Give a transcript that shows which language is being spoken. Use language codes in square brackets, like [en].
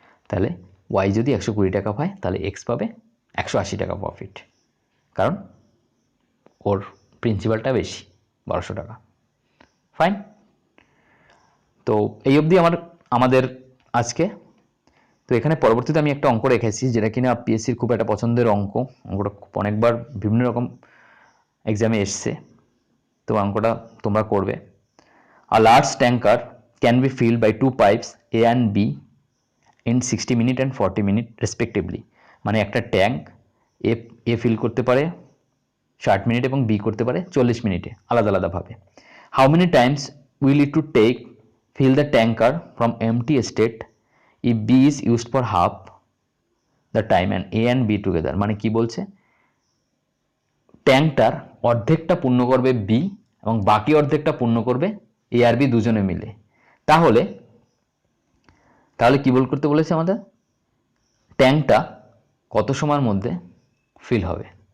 [bn] তাহলে ওয়াই যদি 120 টাকা পায় তাহলে এক্স পাবে 180 টাকা প্রফিট, কারণ ওর প্রিন্সিপালটা বেশি, 1200 টাকা। ফাইন। তো এই অবধি আমাদের আজকে। তো এখানে পরবর্তীতে আমি একটা অঙ্ক রেখেছি, যেটা কিনা পিএসসির খুব একটা পছন্দের অঙ্কটা অনেকবার বিভিন্ন রকম এক্সামে এসছে। তো অঙ্কটা তোমরা করবে। [en] A large tanker can be filled by two pipes A and B in 60 minutes and 40 minutes respectively। [bn] মানে একটা ট্যাঙ্ক এ ফিল করতে পারে 60 মিনিট এবং বি করতে পারে 40 মিনিটে, আলাদা আলাদাভাবে। [en] How many times will it to take fill the tanker from empty state if B is used for half the time and A and B together? [bn] মানে কি বলছে, ট্যাঙ্কটার অর্ধেকটা পূর্ণ করবে বি এবং বাকি অর্ধেকটা পূর্ণ করবে এ আর বি দুজনে মিলে। তাহলে কি করতে বলেছে আমাদের, ট্যাঙ্কটা কত সময়ের মধ্যে ফিল হবে।